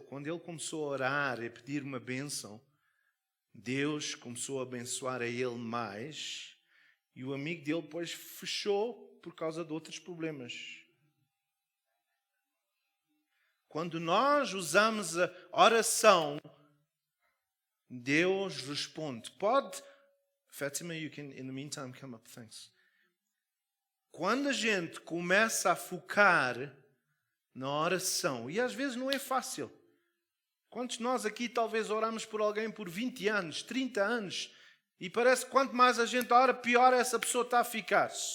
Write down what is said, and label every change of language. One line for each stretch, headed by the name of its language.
Portuguese: Quando ele começou a orar e pedir uma bênção, Deus começou a abençoar a ele mais e o amigo dele depois fechou por causa de outros problemas. Quando nós usamos a oração, Deus responde.
English: Fatima, you can in the meantime come up, thanks.
Portuguese: Quando a gente começa a focar na oração, e às vezes não é fácil. Quantos de nós aqui talvez oramos por alguém por 20 anos, 30 anos, e parece que quanto mais a gente ora, pior essa pessoa está a ficar.